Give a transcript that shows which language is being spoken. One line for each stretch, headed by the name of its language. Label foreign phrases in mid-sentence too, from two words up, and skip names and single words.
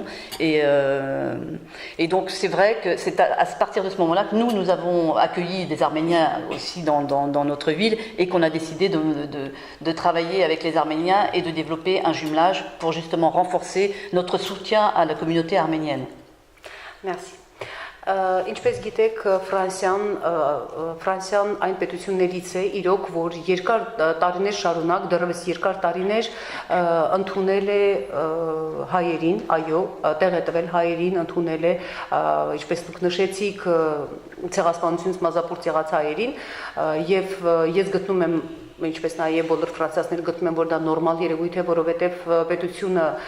French: Et donc c'est vrai que c'est à partir de ce moment-là que nous avons accueilli des Arméniens aussi dans notre ville et qu'on a décidé de travailler avec les Arméniens et de développer un jumelage pour justement renforcer notre soutien à la communauté arménienne. Merci.
Armenian: Ինչպես գիտեք, Ֆրանսիան այն պետություններից է, իրոք, որ երկար տարիներ շարունակ, դեռևս երկար տարիներ ընդունել է հայերին, այո, տեղ է տվել հայերին, ընդունել է, ինչպես դուք նշեցիք, ցեղասպանությունից մազապուրտ եղած հայերին, եւ ես գտնում եմ ինչպես նաև բոլոր ֆրանսիացիները գտնում են, որ դա նորմալ երևույթ է, որովհետև պետությունը